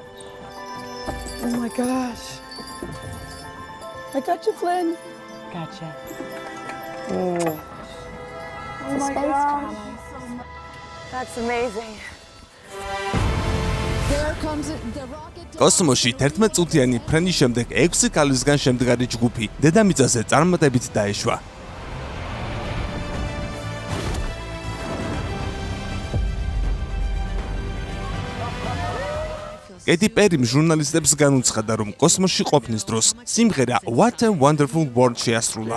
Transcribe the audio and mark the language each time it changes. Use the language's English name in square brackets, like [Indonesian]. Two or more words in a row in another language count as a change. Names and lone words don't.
[English] Oh my gosh. I got you, Flynn. Gotcha. Oh my space gosh. travel. That's amazing. There comes the rocket. [Georgian] კოსმოსში 11 წუთიანი ფრენის შემდეგ 6 კალისგან შემდგარი ჯგუფი დედამიწაზე წარმატებით დაეშვა. კეიტი პერიმ ჟურნალისტებს განუცხადა, რომ კოსმოსში ყოფნის დროს სიმღერა What a Wonderful World შეასრულა.